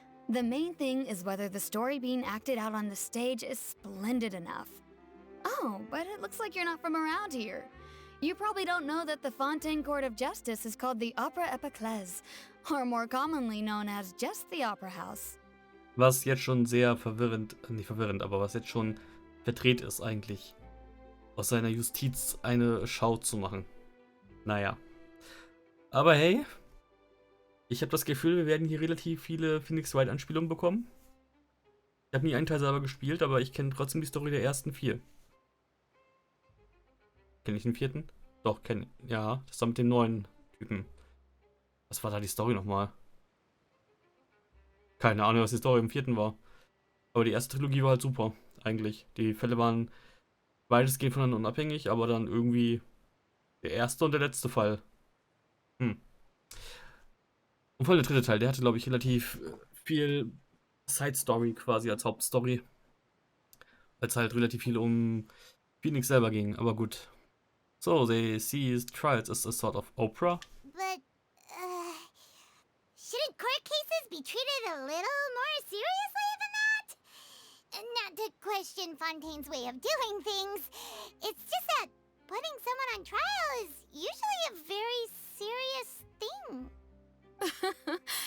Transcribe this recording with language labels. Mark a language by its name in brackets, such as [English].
[English] The main thing is whether the story being acted out on the stage is splendid enough. Oh, but it looks like you're not from around here. You probably don't know that the Fontaine Court of Justice is called the Opera Epiclese, or more commonly known as just the Opera House. [German] Was jetzt schon sehr verwirrend, nicht verwirrend, aber was jetzt schon verdreht ist eigentlich, aus seiner Justiz eine Schau zu machen. Naja. Aber hey, ich habe das Gefühl, wir werden hier relativ viele Phoenix Wright Anspielungen bekommen. Ich habe nie einen Teil selber gespielt, aber ich kenne trotzdem die Story der ersten 4. Kenne ich den 4.? Doch, kenne ich. Ja, das war mit dem neuen Typen. Was war da die Story nochmal? Keine Ahnung, was die Story im 4. war. Aber die erste Trilogie war halt super, eigentlich. Die Fälle waren weitestgehend voneinander unabhängig, aber dann irgendwie der erste und der letzte Fall. Und vor allem der 3. Teil, der hatte, glaube ich, relativ viel Side-Story quasi als Hauptstory. Weil es halt relativ viel um Phoenix selber ging, aber gut. [English] So, they see trials as a sort of opera. But, shouldn't court cases be treated a little more seriously than that? Not to question Fontaine's way of doing things. It's just that putting someone on trial is usually a very serious thing.